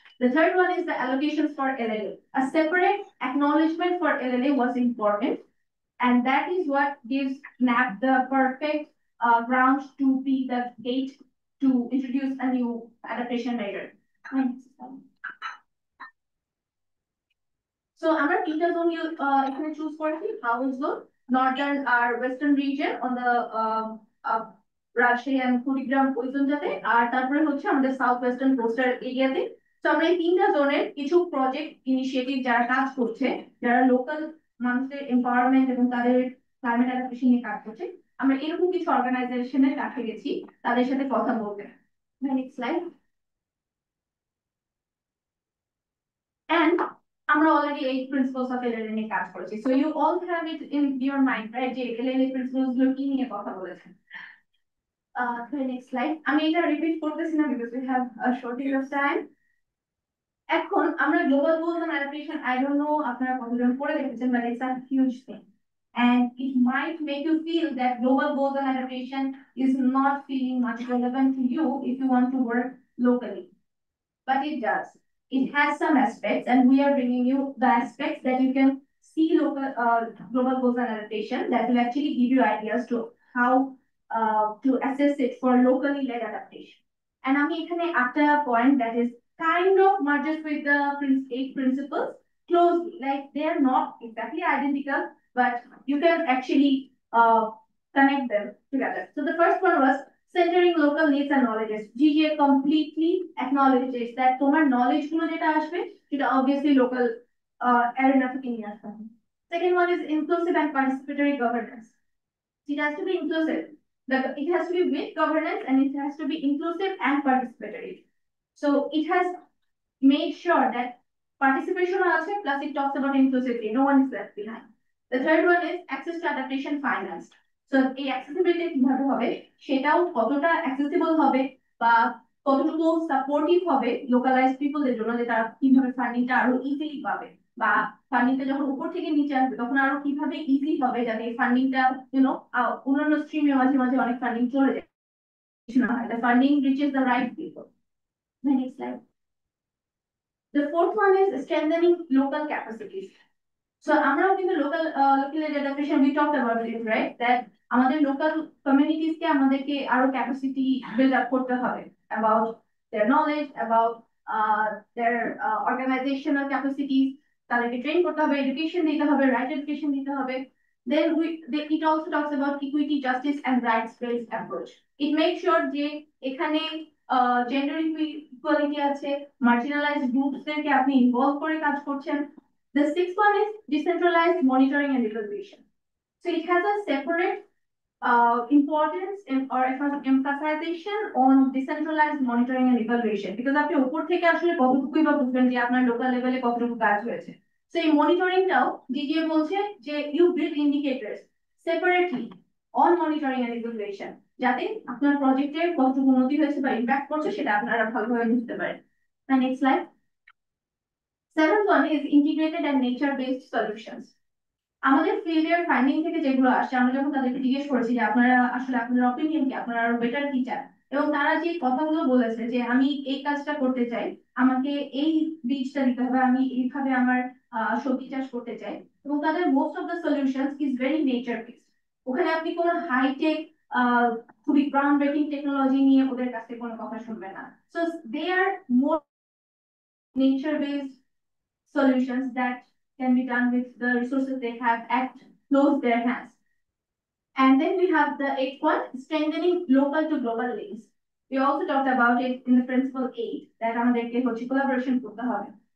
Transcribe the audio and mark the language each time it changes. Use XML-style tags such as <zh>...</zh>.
<en>The third one is the allocations for LLA. A separate acknowledgement for LLA was important, and that is what gives NAP the perfect ground to be the gate to introduce a new adaptation measure.</en> <bn>So আমরা তিনটা zone এখানে choose করেছি, house zone, Northern আর western reason on the Rajshahi and Kurigram ওই জোনটাতে, আর তারপরে হচ্ছে আমাদের south western coastal এরিয়াতে। তো আমরা এই তিনটা জোনের কিছু প্রজেক্ট ইনিশিয়েটিভ যারা কাজ করছে, যারা লোকাল মানুষের এম্পাওয়ারমেন্ট এবং তাদের ক্লাইমেট অ্যাডাপ্টেশন নিয়ে কাজ করছে, আমরা এরকম কিছু অর্গানাইজেশনের কাছে গেছি তাদের সাথে কথা বলতে।</bn> <en>Next slide. And আমরা already 8 principles of LLA</en> <bn>নিয়ে কাজ করেছি,</bn> <en>so you all have it in your mind, right?</en> <bn>যে LLA principles গুলো কি নিয়ে কথা বলেছেন।</bn> <en>Next slide.</en> <bn>আমি এটা রিপিট করতেছি না</bn> <en>because we have a shortage of time.</en> <bn>এখন আমরা global goals on adaptation,</bn> <en>I don't know</en> <bn>আপনারা কতজন পড়ে দেখেছেন,</bn> <en>but it's a huge thing, and it might make you feel that global goals on adaptation is not feeling much relevant to you if you want to work locally, but it does. It has some aspects, and we are bringing you the aspects that you can see local global goals and adaptation that will actually give you ideas to how to assess it for locally led adaptation. And</en> <bn>আমি এখানে একটা</bn> <en>point that is kind of merges with the 8 principles closely, like they are not exactly identical, but you can actually connect them together. So the first one was centering local needs and knowledges.</en> <bn>GGA</bn> <en>completely acknowledges that</en> <bn>তোমার knowledge গুলো যেটা আসবে সেটা obviously local arena থেকে নিয়ে আসতে হবে.</bn> <en>Second one is inclusive and participatory governance. It has to be inclusive. It has to be with governance, and it has to be inclusive and participatory. So it has made sure that participation also, plus it talks about inclusivity. No one is left behind. The third one is access to adaptation finance.</en> <bn>So এই accessibility কিভাবে হবে, সেটাও কতটা accessible হবে বা কতটুকু supportive হবে localised পিপলদের জন্য, যে তারা কিভাবে ফান্ডিংটা আরো ইজিলি পাবে, বা ফান্ডিংটা যখন উপর থেকে নিচে আসবে তখন আরো কিভাবে ইজি হবে যাতে এই ফান্ডিংটা অন্যান্য স্ট্রিমে মাঝে মাঝে অনেক ফান্ডিং চলে যায়,</bn> <en>the funding reaches the right people. The next slide. The fourth one is strengthening local capacities. So</en> <bn>আমরা কিন্তু</bn> <en>local adaptation, we talked about it, right?</en> <bn>That আমাদের local communities কে আমাদেরকে আরো capacity build up করতে হবে</bn> <en>about their knowledge, about their organizational capacities.</en> <bn>তাদেরকে train করতে হবে, education দিতে হবে, right education দিতে হবে,</bn> <en>It also talks about equity, justice, and rights-based approach. It makes sure</en> <bn>যে এখানে gender equality আছে, marginalized groups দেরকে আপনি involve করে কাজ করছেন.</bn> <en>The sixth one is decentralized monitoring and evaluation. So it has a separate importance or emphasization on decentralized monitoring and evaluation, because</en> <bn>আপনি উপর থেকে আসলে কতটুকুই বা বুঝবেন যে আপনার লোকাল লেভেলে কতটুকু কাজ হয়েছে. So এই মনিটরিংটাও ডিজিএ বলছে যে</bn> <en>you build indicators separately on monitoring and evaluation,</en> <bn>যাতে আপনার প্রজেক্টের কতটুকু উন্নতি হয়েছে বা ইমপ্যাক্ট করছে সেটা আপনারা ভালোভাবে বুঝতে পারেন.</bn> <en>Next slide. Seventh one is integrated and nature based solutions.</en> <bn>আমাদের ফিল্ডের ফাইন্ডিং থেকে যেগুলো আসছে, আমরা যখন তাদেরকে জিজ্ঞেস করেছি যে আপনারা আসলে আপনাদের অপিনিয়ন কি, আপনারা আরো বেটার কি চান, এবং তারা যে কথাগুলো বলেছে যে আমি এই কাজটা করতে চাই, আমাকে এই বীজটা দিতে হবে, আমি এইভাবে আমার সবজি চাষ করতে চাই, এবং তাদের</bn> <en>Most of the solutions is very nature based.</en> <bn>ওখানে আপনি কোনো হাইটেক খুবই গ্রাউন্ড ব্রেকিং টেকনোলজি নিয়ে ওদের কাছে কোনো কথা শুনবেন না.</bn> <en>So they are more nature based solutions that can be done with the resources they have at close their hands. And then we have the eighth one, strengthening local to global links. We also talked about it in the principle 8 that</en> <bn>আমাদেরকে হচ্ছে collaboration করতে হবে.</bn>